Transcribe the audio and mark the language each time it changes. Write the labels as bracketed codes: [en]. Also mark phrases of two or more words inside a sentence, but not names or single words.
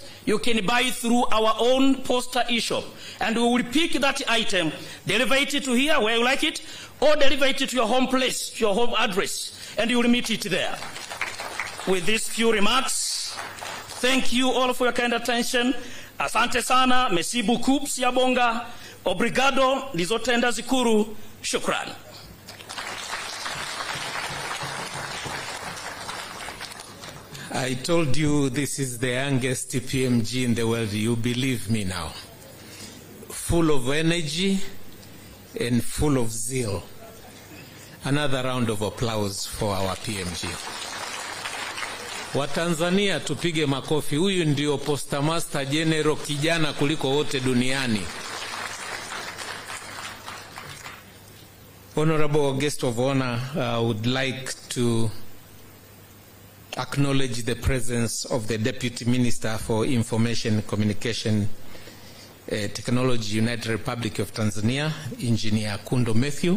[en] You can buy it through our own Posta e-shop, and we will pick that item, deliver it to here where you like it, or deliver it to your home place, to your home address, and you will meet it there. With these few remarks, thank you all for your kind attention. [sw] Asante sana, [fr] merci beaucoup, [zu] siabonga, obrigado, lizotenda zikuru, shukran. [en] I told you this is the youngest PMG in the world. You believe me now. Full of energy and full of zeal. Another round of applause for our PMG. [sw] Watanzania tupige makofi. Huyu ndio [en] Postmaster General [sw] kijana kuliko wote duniani. [en] Honorable guest of honor, I would like to acknowledge the presence of the Deputy Minister for Information, Communication, Technology, United Republic of Tanzania, Engineer Kundo Matthew.